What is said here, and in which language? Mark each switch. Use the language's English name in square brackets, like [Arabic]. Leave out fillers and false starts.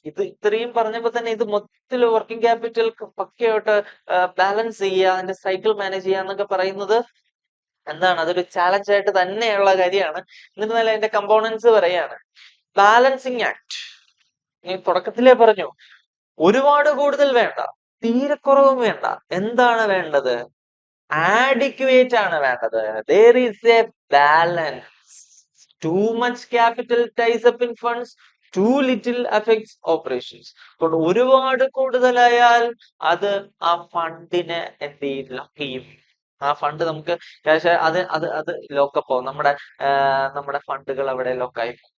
[Malayalam] ഇത് ഇത്രയും പറഞ്ഞപ്പോ തന്നെ ഇത് മൊത്തത്തിൽ വർക്കിംഗ് ക്യാപിറ്റൽ പക്കയായിട്ട് ബാലൻസ് ചെയ്യുക, അതിന്റെ സൈക്കിൾ മാനേജ് ചെയ്യുക എന്നൊക്കെ പറയുന്നത് എന്താണ്? അതൊരു ചാലഞ്ച് ആയിട്ട് തന്നെയുള്ള കാര്യമാണ്. എന്നിരുന്നാലും അതിന്റെ കമ്പോണൻസ് പറയാണ്. ബാലൻസിങ് ആക്ട്, ഞാൻ തുടക്കത്തിലേ പറഞ്ഞു, ഒരുപാട് കൂടുതൽ വേണ്ട, തീരെ കുറവും വേണ്ട. എന്താണ് വേണ്ടത്? ആഡിക്വേറ്റ് ആണ് വേണ്ടത്. [English] there is a balance. Too much capital ties up in funds, too little affects operations. [Malayalam] അപ്പോൾ ഒരുപാട് കൂടുതലായാൽ അത് ആ ഫണ്ടിനെ എന്ത് ചെയ്യും? ലോക്ക് ചെയ്യും. ആ ഫണ്ട് നമുക്ക് ക്യാഷ് അത് ലോക്കപ്പ് ആവും. നമ്മുടെ ഫണ്ടുകൾ അവിടെ ലോക്കായി.